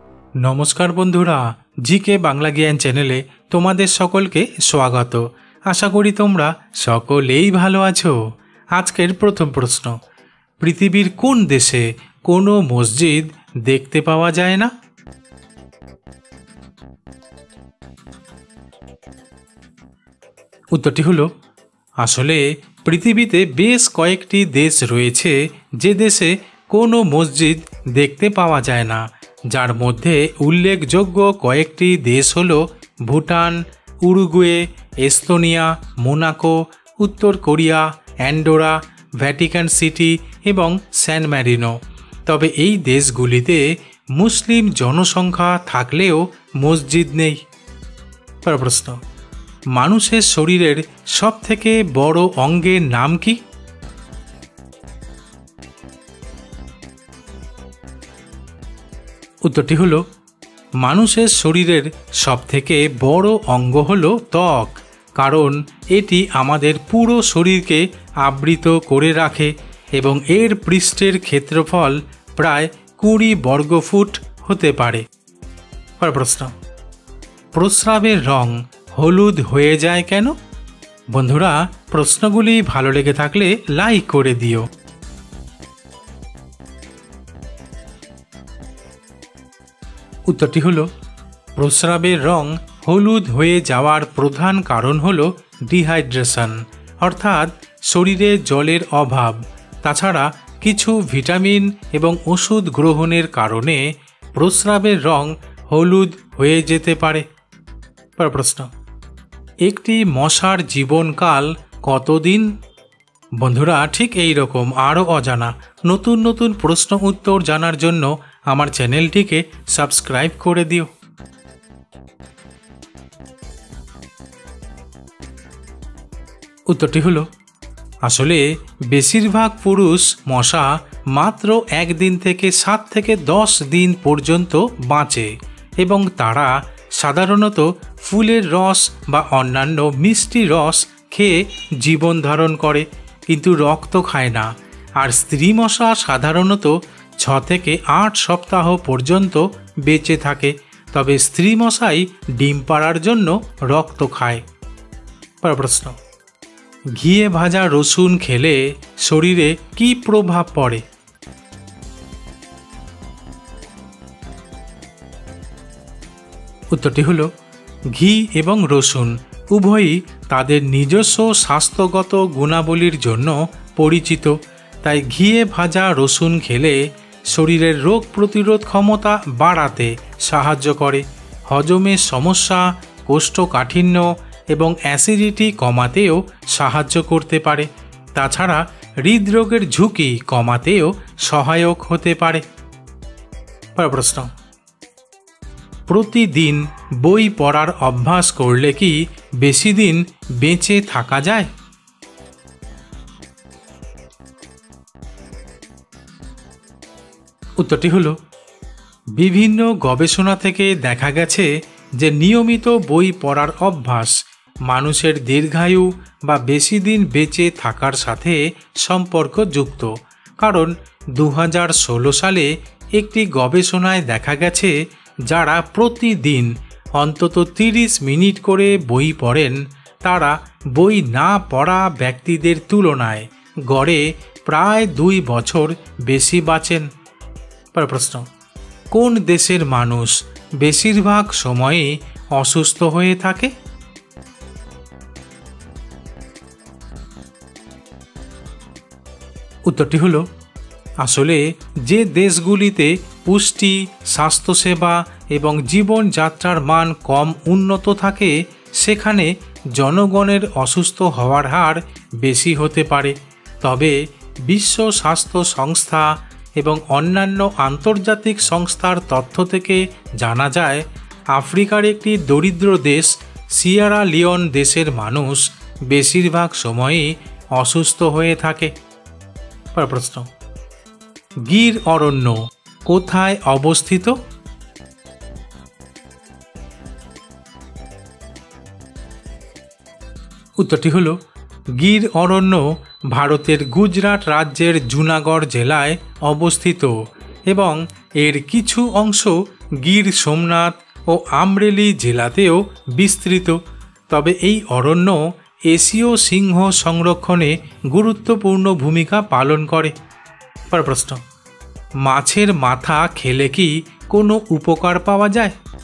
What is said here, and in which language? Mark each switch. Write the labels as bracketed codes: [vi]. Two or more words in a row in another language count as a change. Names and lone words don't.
[bn] নমস্কার বন্ধুরা জিকে বাংলা জ্ঞান চ্যানেলে তোমাদের সকলকে স্বাগত। আশা করি তোমরা সকলেই ভালো আছো। আজকের প্রথম প্রশ্ন, পৃথিবীর কোন দেশে কোনো মসজিদ দেখতে পাওয়া যায় না? উত্তরটি হলো আসলে পৃথিবীতে বেশ কয়েকটি দেশ রয়েছে যে দেশে কোনো মসজিদ দেখতে পাওয়া যায় না, যার মধ্যে উল্লেখযোগ্য কয়েকটি দেশ হলো ভুটান, উরুগুয়ে, এস্তোনিয়া, মোনাকো, উত্তর কোরিয়া, অ্যান্ডোরা, ভ্যাটিকান সিটি এবং সান মারিনো। তবে এই দেশগুলিতে মুসলিম জনসংখ্যা থাকলেও মসজিদ নেই। প্রশ্ন, মানুষের শরীরের সবথেকে বড়ো অঙ্গের নাম কি? উত্তরটি হলো মানুষের শরীরের সবথেকে বড়ো অঙ্গ হলো ত্বক, কারণ এটি আমাদের পুরো শরীরকে আবৃত করে রাখে এবং এর পৃষ্ঠের ক্ষেত্রফল প্রায় 20 বর্গফুট হতে পারে। প্রশ্ন, প্রস্রাবের রং হলুদ হয়ে যায় কেন? বন্ধুরা প্রশ্নগুলি ভালো লেগে থাকলে লাইক করে দিও। উত্তরটি হলো প্রস্রাবের রং হলুদ হয়ে যাওয়ার প্রধান কারণ হলো ডিহাইড্রেশন, অর্থাৎ শরীরে জলের অভাব। তাছাড়া কিছু ভিটামিন এবং ওষুধ গ্রহণের কারণে প্রস্রাবের রং হলুদ হয়ে যেতে পারে। প্রশ্ন, একটি মশার জীবনকাল কতদিন? বন্ধুরা ঠিক এই রকম আরো অজানা নতুন নতুন প্রশ্ন উত্তর জানার জন্য আমার চ্যানেলটিকে সাবস্ক্রাইব করে দিও। উত্তরটি হলো আসলে বেশিরভাগ পুরুষ মশা মাত্র 1 দিন থেকে 7 থেকে 10 দিন পর্যন্ত বাঁচে এবং তারা সাধারণত ফুলের রস বা অন্যান্য মিষ্টি রস খেয়ে জীবন ধারণ করে, কিন্তু রক্ত খায় না। আর স্ত্রী মশা সাধারণত 6 থেকে 8 সপ্তাহ পর্যন্ত বেঁচে থাকে, তবে স্ত্রী মশাই ডিম পাড়ার জন্য রক্ত খায়। প্রশ্ন, ঘিয়ে ভাজা রসুন খেলে শরীরে কী প্রভাব পড়ে? উত্তরটি হলো ঘি এবং রসুন উভয়ই তাদের নিজস্ব স্বাস্থ্যগত গুণাবলীর জন্য পরিচিত। তাই ঘিয়ে ভাজা রসুন খেলে শরীরের রোগ প্রতিরোধ ক্ষমতা বাড়াতে সাহায্য করে, হজমের সমস্যা, কোষ্ঠকাঠিন্য এবং অ্যাসিডিটি কমাতেও সাহায্য করতে পারে। তাছাড়া হৃদরোগের ঝুঁকি কমাতেও সহায়ক হতে পারে। প্রশ্ন, প্রতিদিন বই পড়ার অভ্যাস করলে কি বেশি দিন বেঁচে থাকা যায়? উত্তরটি হলো বিভিন্ন গবেষণা থেকে দেখা গেছে যে নিয়মিত বই পড়ার অভ্যাস মানুষের দীর্ঘায়ু বা বেশি দিন বেঁচে থাকার সাথে সম্পর্কযুক্ত। কারণ 2016 সালে একটি গবেষণায় দেখা গেছে যারা প্রতিদিন অন্তত 30 মিনিট করে বই পড়েন তারা বই না পড়া ব্যক্তিদের তুলনায় গড়ে প্রায় 2 বছর বেশি বাঁচেন। প্রশ্ন, কোন দেশের মানুষ বেশিরভাগ সময় অসুস্থ হয়ে থাকে? উত্তরটি হলো আসলে যে দেশগুলিতে পুষ্টি, স্বাস্থ্যসেবা এবং জীবন যাত্রার মান কম উন্নত থাকে সেখানে জনগণের অসুস্থ হওয়ার হার বেশি হতে পারে। তবে বিশ্ব স্বাস্থ্য সংস্থা এবং অন্যান্য আন্তর্জাতিক সংস্থার তথ্য থেকে জানা যায় আফ্রিকার একটি দরিদ্র দেশ সিয়েরা লিওন দেশের মানুষ বেশিরভাগ সময়ই অসুস্থ হয়ে থাকে। প্রশ্ন, গির অরণ্য কোথায় অবস্থিত? উত্তরটি হলো গির অরণ্য ভারতের গুজরাট রাজ্যের জুনাগড় জেলায় অবস্থিত এবং এর কিছু অংশ গির সোমনাথ ও আমরেলি জেলাতেও বিস্তৃত। তবে এই অরণ্য এশীয় সিংহ সংরক্ষণে গুরুত্বপূর্ণ ভূমিকা পালন করে। পরের প্রশ্ন, মাছের মাথা খেলে কি কোনো উপকার পাওয়া যায়?